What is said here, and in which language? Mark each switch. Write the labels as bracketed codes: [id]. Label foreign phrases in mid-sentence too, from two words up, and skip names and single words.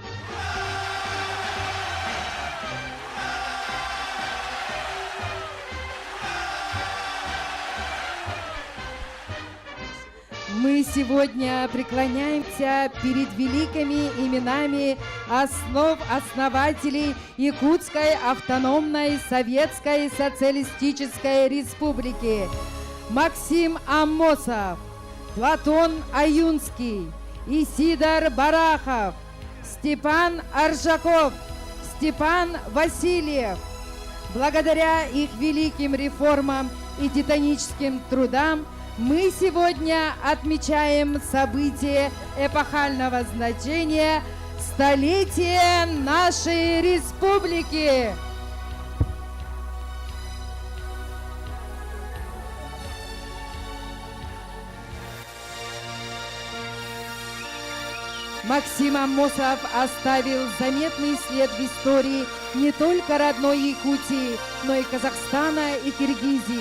[ru] Мы сегодня преклоняемся перед великими именами основателей Якутской автономной Советской Социалистической Республики. Максим Амосов, Платон Аюнский, Исидор Барахов, Степан Аржаков, Степан Васильев. Благодаря их великим реформам и титаническим трудам мы сегодня отмечаем событие эпохального значения – столетие нашей республики. Максим Амосов оставил заметный след в истории не только родной Якутии, но и Казахстана и Киргизии.